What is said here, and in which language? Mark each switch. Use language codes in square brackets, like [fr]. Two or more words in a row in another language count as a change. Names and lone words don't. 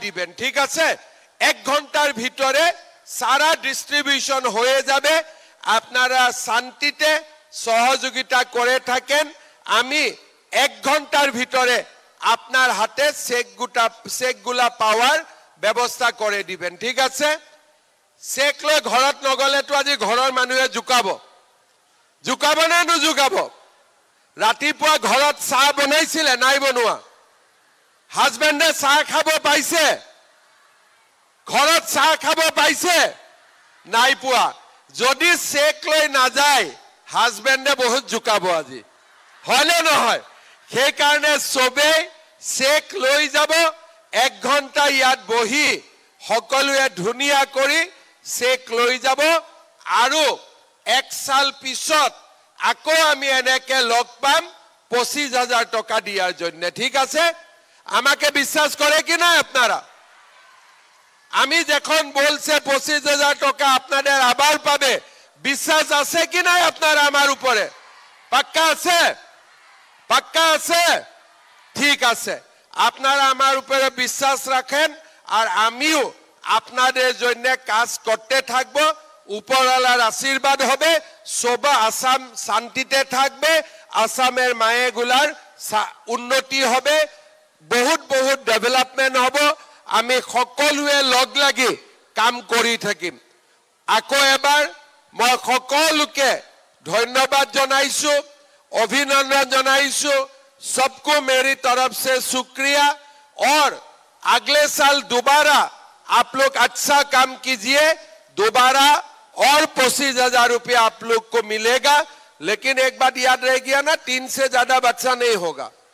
[bn] দিবেন ঠিক আছে 1 ঘন্টার ভিতরে সারা ডিস্ট্রিবিউশন হয়ে যাবে আপনারা শান্তিতে সহযোগিতা করে থাকেন আমি 1 ঘন্টার ভিতরে আপনার হাতে চেকগুলা পাওয়ার ব্যবস্থা করে দিবেন ঠিক আছে চেক [as] লৈ ঘৰত নগলে তো আজি ঘৰৰ মানুহে জুকাব না নুজুকাব ৰাতিপুৱা ঘৰত চাহ বনাইছিলে নাই বনোৱা হাজবেণ্ডে চাহ খাব পাইছে ঘৰত চাহ খাব পাইছে নাই পোৱা যদি চেক লৈ নাযায় হাজবেণ্ডে বহুত জুকাব আজি হলে নহয় সেই কাৰণে সবে চেক লৈ যাব 1 ঘন্টা ইয়াত বহি সকলোৱে ধুনিয়া কৰি চেক লৈ যাব আৰু 1 সাল পিছত আকৌ আমি এনেকে লগ পাম [bn] 25,000 টাকা দিয়ার জন্য ঠিক আছে আমাকে বিশ্বাস করে কি না আপনারা আমি যখন বলছে 25,000 টাকা আপনাদের আবার পাবে বিশ্বাস আছে কি না আপনারা আমার উপরে পাক্কা আছে ঠিক আছে আপনারা আমার উপরে বিশ্বাস রাখেন আর আমিও আপনাদের জন্য কাজ করতে থাকবো উপরওয়ালার আশীর্বাদ হবে সবা আসাম শান্তিতে থাকবে আসামের মায়েগুলার উন্নতি হবে বহুত ডেভেলপমেন্ট হবে [as] আমি সকলোৱে লগ লাগি কাম কৰি থাকিম আকৌ এবাৰ মই সকলোকে ধন্যবাদ জনাইছো অভিনন্দন জনাইছো [hi] सबको मेरी तरफ से शुक्रिया और अगले साल दोबारा आप लोग अच्छा काम कीजिए दोबारा और 25,000 रुपया आप लोग को मिलेगा लेकिन एक बात याद रह गया ना 3 से ज्यादा बच्चा नहीं होगा